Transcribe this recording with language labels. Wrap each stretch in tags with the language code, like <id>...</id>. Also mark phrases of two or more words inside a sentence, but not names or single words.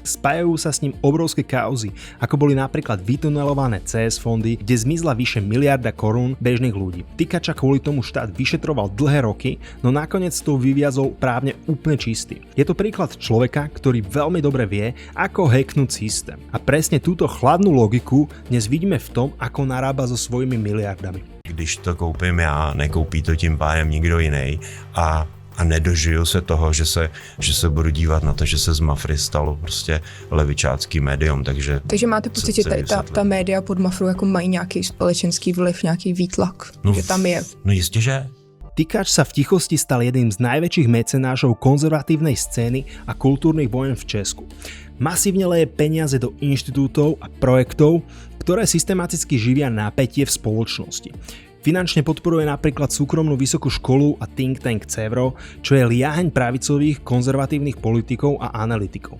<sk>Spájajú sa s ním obrovské kauzy, ako boli napríklad vytunelované CS fondy, kde zmizla vyše miliarda korún bežných ľudí. Tykača kvôli tomu štát vyšetroval dlhé roky, no nakoniec to vyviazol právne úplne čistý. Je to príklad človeka, ktorý veľmi dobre vie, ako hacknúť systém. A presne túto chladnú logiku dnes vidíme v tom, ako narába so svojimi miliardami.</sk> <cs>Když to koupím já, nekoupí to tím pádem nikdo jiný a nedožiju se toho, že se budu dívat na to, že se z Mafry stalo prostě levičácký médium, takže máte pocit, že ta média pod Mafrou jako mají nějaký společenský vliv, nějaký výtlak, že tam je? No jistě, že.</cs> <sk>Tykač sa v tichosti stal jedným z najväčších mecenášov konzervatívnej scény a kultúrnych vojen v Česku. Masívne leje peniaze do inštitútov a projektov, ktoré systematicky živia napätie v spoločnosti. Finančne podporuje napríklad súkromnú vysokú školu a</sk> <en>think tank</en> <sk>Cevro, čo je liaheň pravicových konzervatívnych politikov a analytikov.</sk>